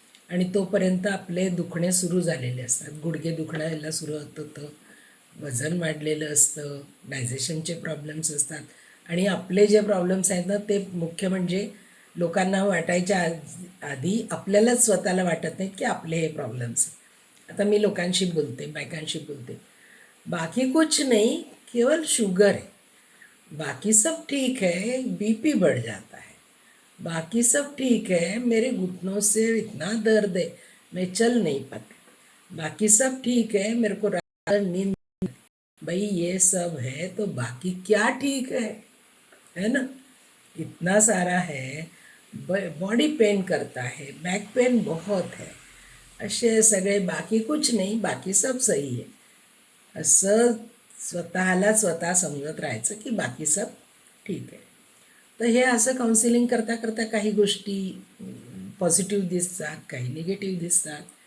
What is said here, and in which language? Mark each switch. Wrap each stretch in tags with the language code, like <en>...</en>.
<mr>आणि तोपर्यंत आपले दुखणे सुरू झालेले असतात. गुडघे दुखण्याला सुरुवात होतं, वजन वाढलेलं असतं, डायजेशनचे प्रॉब्लेम्स असतात. आणि आपले जे प्रॉब्लेम्स आहेत ना, ते मुख्य म्हणजे लोकांना वाटायच्या आधी आपल्यालाच स्वतःला वाटत नाहीत की आपले हे प्रॉब्लेम्स. आता मी लोकांशी बोलते, बायकांशी बोलते,</mr> <hi>बाकी कुछ नहीं, केवल शुगर है, बाकी सब ठीक है, बीपी बढ़ जाता है, बाकी सब ठीक है, मेरे घुटनों से इतना दर्द है, मैं चल नहीं पाती, बाकी सब ठीक है, मेरे को रात भर नींद। भाई ये सब है तो बाकी क्या ठीक है ना? इतना सारा है, बॉडी पेन करता है, बैक पेन बहुत है,</hi> <mr>असे सगळे बाकी कुछ नाही, बाकी सब सही आहे, असं स्वतःला स्वतः समजत राहायचं की बाकी सब ठीक आहे. तर हे असं काउन्सिलिंग करता करता काही गोष्टी पॉझिटिव्ह दिसतात, काही निगेटिव्ह दिसतात.</mr>